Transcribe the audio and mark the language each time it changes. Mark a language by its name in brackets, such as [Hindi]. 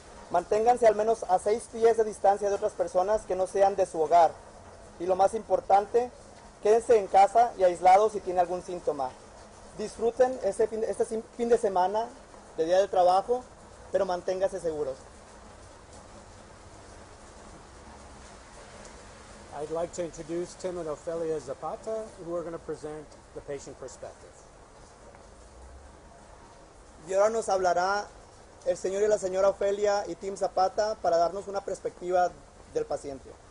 [Spanish] Manténganse al menos a 6 pies de distancia de otras personas que no sean de su hogar. Y lo más importante, quédense en casa y aislados si tiene algún síntoma. Disfruten este fin de semana, de día de trabajo, pero manténganse seguros. [English] I'd like to introduce Tim and Ofelia Zapata, who are going to present the patient perspective. [Spanish] Y ahora nos hablará el señor y la señora Ofelia y Tim Zapata para darnos una perspectiva del paciente.